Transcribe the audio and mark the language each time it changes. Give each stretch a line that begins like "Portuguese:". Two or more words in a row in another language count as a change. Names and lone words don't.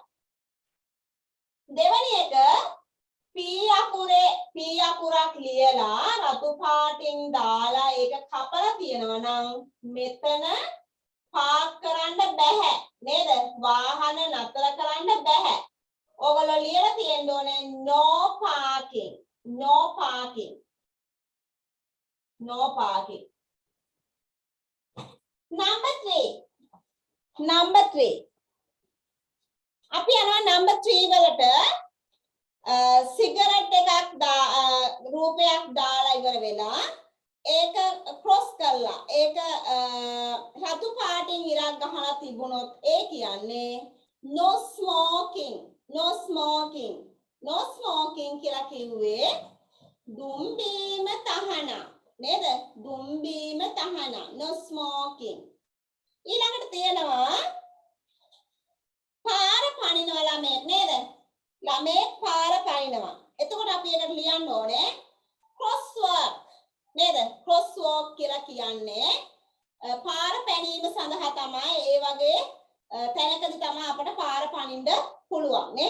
Sinhala: දෙවෙනි එක P අකුරක් ලියලා රතු පාටින් දාලා ඒක කපලා තියෙනවා නම් මෙතන පාක් කරන්න බෑ නේද? වාහන නතර කරන්න බෑ. ඕගොල්ලෝ ලියලා තියෙන්න ඕනේ
English: no parking. no parking. no parking.
Sinhala: number 3 අපි යනවා number 3 වලට සිගරට් එකක් රූපයක් දාලා ඉවර වෙලා ඒක ක්‍රොස් කරලා ඒක රතු පාටින් ඉරක් ගහලා තිබුණොත් ඒ කියන්නේ
English: no smoking. no smoking. no smoking
Sinhala: කියලා කිව්වේ දුම් බීම තහනම් නේද? දුම් බීම තහනම්
English: no smoking.
Sinhala: ඊළඟට තියෙනවා පාර පනිනවා ළමයෙක් නේද? ළමයෙක් පාර පනිනවා. එතකොට අපි ඒකට ලියන්න ඕනේ crosswalk නේද? crosswalk කියලා කියන්නේ පාර පැනීම සඳහා තමයි ඒ වගේ තැනකදී තමයි අපට පාර පනින්න පුළුවන් නේ.